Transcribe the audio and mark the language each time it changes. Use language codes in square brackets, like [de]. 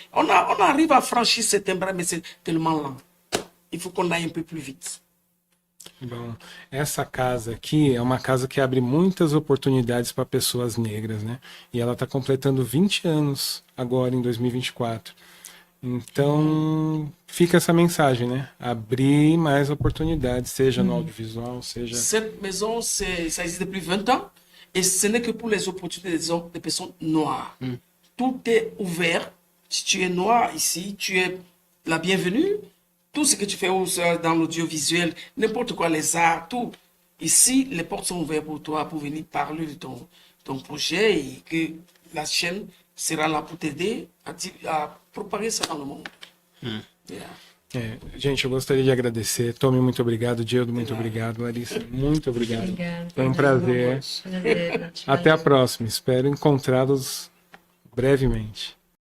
[fr] On arrive à franchir certains barrières, mais c'est tellement lent. Il faut qu'on aille un peu plus vite. [pt] Bom, essa casa aqui é uma casa que abre muitas oportunidades para pessoas negras, né? E ela está completando 20 anos agora, em 2024. Então, fica essa mensagem, né? Abrir mais oportunidades, seja no audiovisual, seja... [fr] Cette maison, ça existe depuis 20 ans et ce n'est que pour les opportunités des personnes noires. Tout est ouvert. Si tu es noir ici, tu es la bienvenue. Tout ce que tu fais dans l'audiovisuel, n'importe quoi, les arts, tout. Ici, les portes sont ouvertes pour toi pour venir parler de ton projet et que la chaîne sera là pour t'aider à propager ça dans le monde. [en] Yeah. [pt] Gente, eu gostaria de agradecer. Tommy, muito obrigado. Diego, muito obrigado. Larissa, muito obrigado. Obrigada. Foi um prazer. Prazer. Até a próxima. Espero encontrá-los brevemente.